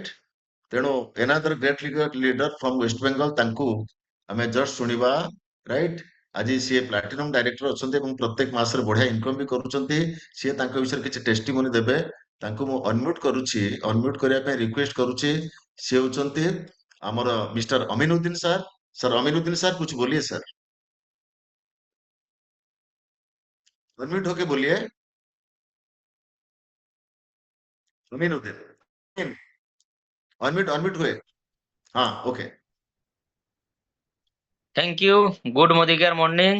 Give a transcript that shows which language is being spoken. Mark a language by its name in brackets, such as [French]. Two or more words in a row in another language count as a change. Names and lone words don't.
[Odia] ତେଣୁ [English] another great leader from West Bengal, [Odia] ତାଙ୍କୁ ଆମେ ଜଷ୍ଟ ଶୁଣିବା, ରାଇଟ୍? ଆଜି ସିଏ ପ୍ଲାଟିନମ ଡାଇରେକ୍ଟର ଅଛନ୍ତି ଏବଂ ପ୍ରତ୍ୟେକ ମାସରେ ବଢିଆ ଇନକମ ବି କରୁଛନ୍ତି। ସିଏ ତାଙ୍କ ବିଷୟରେ କିଛି ଟେଷ୍ଟିମୋନି ଦେବେ। ତାଙ୍କୁ ମୁଁ ଅନମ୍ୟୁଟ କରୁଛି, ଅନମ୍ୟୁଟ କରିବା ପାଇଁ ରିକ୍ୱେଷ୍ଟ କରୁଛି। ସିଏ ହଉଛନ୍ତି ଆମର ମିଷ୍ଟର ଅମିନୁଦ୍ଦିନ ସାର୍। [Hindi] सर अमीनुद्दीन सर कुछ बोलिए सर, अनम्यूट होके बोलिए। अमीनुद्दीन अनम्यूट अनम्यूट हुए? हाँ ओके। [English] Thank you. Good modigar morning.